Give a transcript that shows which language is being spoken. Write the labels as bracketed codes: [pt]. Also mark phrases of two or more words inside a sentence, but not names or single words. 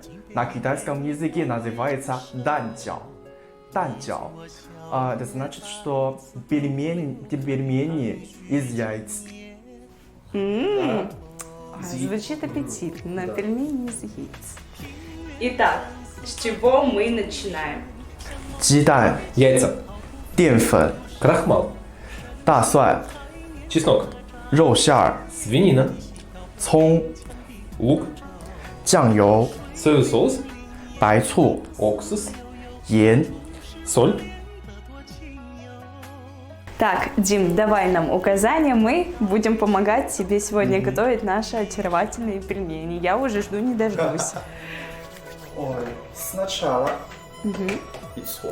[ru] На китайском языке называется данджао. Данджао. Это значит, что пельмени из яиц. Звучит аппетитно, пельмени из яиц. Итак, с чего мы начинаем? [zh] 鸡蛋、 [ru] Яйца, [zh] 淀粉、 [ru] крахмал, [zh] 大蒜、 [ru] чеснок, [zh] 肉馅儿、 [ru] свинина, [zh] 葱、 [ru] лук, [zh] 酱油、 [ru] соевый соус, [zh] 白醋、 [ru] уксус, [zh] 盐。 [ru] соль. Так, Дим, давай нам указания, мы будем помогать тебе сегодня готовить наши очаровательные пельмени. Я уже жду не дождусь. Ой, сначала яйцо.